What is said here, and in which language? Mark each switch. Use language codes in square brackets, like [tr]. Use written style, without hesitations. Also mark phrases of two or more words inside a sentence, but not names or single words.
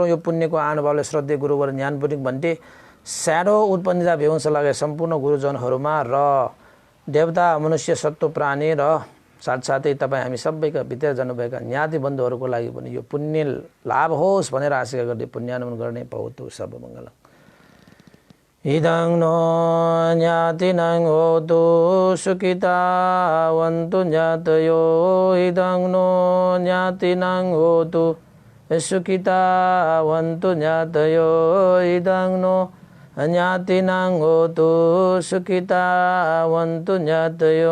[ne] यो पुण्यको आनुभावले श्रद्धेय गुरुवर ज्ञानपुरिक भन्टे स्याडो उत्पन्नजा भेउंस लगाए सम्पूर्ण गुरुजनहरूमा र देवता मनुष्य सत्व प्राणी र साथसाथै तपाईँ हामी सबैका भित्र जानुभएका ज्ञाति बन्धुहरूको लागि पनि यो पुण्य लाभ होस् भनेर आशा गर्दै पुण्यानुमोदन गर्ने [pi] भवतु सब मङ्गलम्। इदं नो ज्ञातिनं होतु सुखितावन्तु ज्ञातयो, इदं नो ज्ञातिनं होतु सुखितावन्तु ज्ञातयो, इदं नो ज्ञातिनं होतु सुखितावन्तु ज्ञातयो।